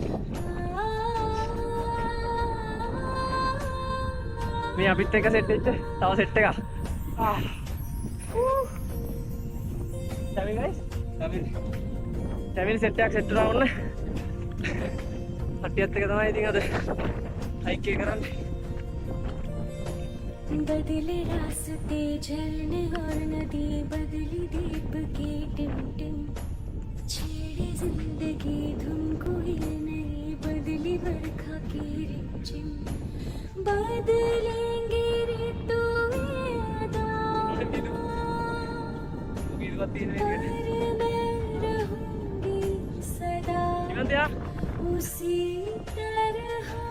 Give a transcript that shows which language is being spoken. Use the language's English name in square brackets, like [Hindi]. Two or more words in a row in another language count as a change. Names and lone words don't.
[Sinhala] මේ අපිත් එක්ක සෙට් වෙච්ච තව සෙට් එකක්. [English] Family guys? [Sinhala] Family සෙට් එකක් සෙට් වුණා ඔන්න. කට්ටියත් එක තමයි ඉතින් අද හයික් එක කරන්නේ. [Hindi] बदले रास्ते झरने और नदी बदली दीप की टिम छेड़ी जिंदगी धुन कोई नहीं बदली बरखा की रिमझिम बदलेंगे ऋतुएं पर मैं रहूंगी सदा उसी तरह